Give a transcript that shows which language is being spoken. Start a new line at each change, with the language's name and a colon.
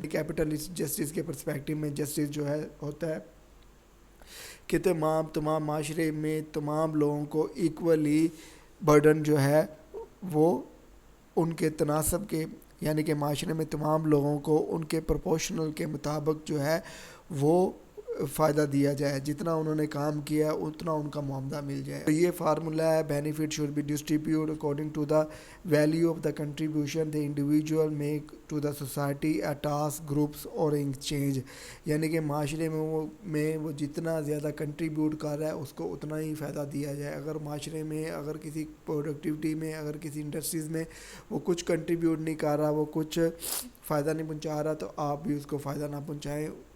Urdu: Capitalist justice کے perspective میں justice جو ہے ہوتا ہے کہ تمام معاشرے میں تمام لوگوں کو ایکولی برڈن جو ہے وہ ان کے تناسب کے, یعنی کہ معاشرے میں تمام لوگوں کو ان کے پروپورشنل کے مطابق جو ہے وہ फ़ायدہ दिया जाए, जितना उन्होंने काम किया ہے اتنا ان کا معاوضہ مل جائے. تو یہ فارمولا ہے
English: benefit should be distributed according to the value of the contribution the individual make to the society, a task, groups اور exchange.
Urdu: یعنی کہ معاشرے میں وہ جتنا زیادہ کنٹریبیوٹ کر رہا ہے اس کو اتنا ہی فائدہ دیا جائے. اگر معاشرے میں اگر کسی پروڈکٹیوٹی میں اگر کسی انڈسٹریز میں وہ کچھ کنٹریبیوٹ نہیں کر رہا, وہ کچھ فائدہ نہیں پہنچا رہا, تو آپ بھی اس کو فائدہ نہ پہنچائیں.